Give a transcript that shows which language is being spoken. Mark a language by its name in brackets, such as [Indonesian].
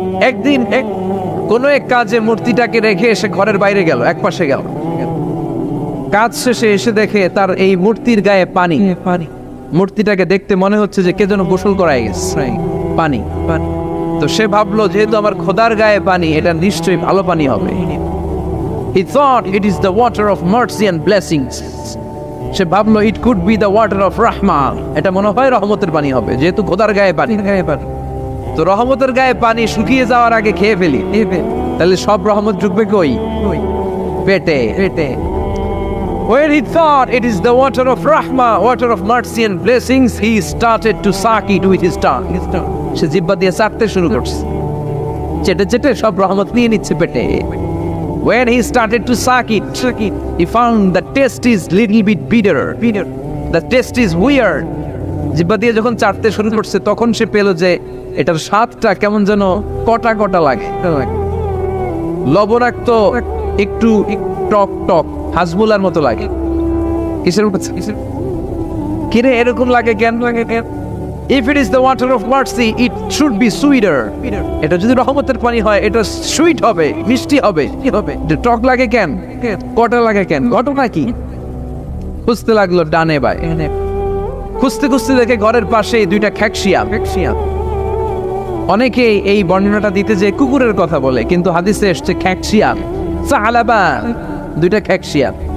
[Bangla] একদিন কোন এক কাজে মূর্তিটাকে রেখে এসে ঘরের বাইরে গেল, এক পাশে গেল। কাজ শেষে এসে দেখে তার এই মূর্তির গায়ে পানি। মূর্তিটাকে দেখতে মনে হচ্ছে যে কে যেন গোসল করায় গেছে, পানি। তো সে ভাবলো যেহেতু আমার খোদার গায়ে পানি, এটা নিশ্চয়ই ভালো পানি হবে। [English] He thought it is the water of mercy and blessings. [Bangla] সে ভাবলো [English] it could be the water of rahmah. [Bangla] এটা মনে হয় রহমতের পানি হবে, যেহেতু খোদার গায়ে পানি। তো রহমতের গায়ে পানি শুকিয়ে যাওয়ার আগে খেয়ে ফেলি, তাহলে সব রহমত ঢুকবে কই? পেটে। [English] When he thought it is the water of rahmah, water of mercy and blessings, he started to suck it with his tongue. [Bangla] সে জিহ্বা দিয়ে চাটতে শুরু করছে, চেটে চেটে সব রহমত নিয়ে নিচ্ছে পেটে। [English] When he started to suck it, he found the taste is little bit bitter. The taste is weird. [Bangla] জিহ্বা দিয়ে যখন চাটতে শুরু করছে তখন সে পেল যে এটার স্বাদটা কেমন যেন কটা কটা লাগে, লবণাক্ত, একটু টক টক, হাজমুলার মতো লাগে। কিসের কিরে এরকম লাগে কেন? [English] If it is the water of mercy, it should be sweeter. [Bangla] এটা যদি রহমতের পানি হয় এটা সুইট হবে, মিষ্টি হবে। কি হবে? টক লাগে কেন? কটা লাগে কেন? ঘটনা কি? খুঁজতে লাগলো ডানে বাই, খুঁজতে খুঁজতে দেখে ঘরের পাশে দুইটা খ্যাকশিয়াল। অনেকেই এই বর্ণনাটা দিতে যে কুকুরের কথা বলে, কিন্তু হাদিসে এসছে খ্যাকশিয়াল, সালাবা, দুইটা খ্যাকশিয়াল।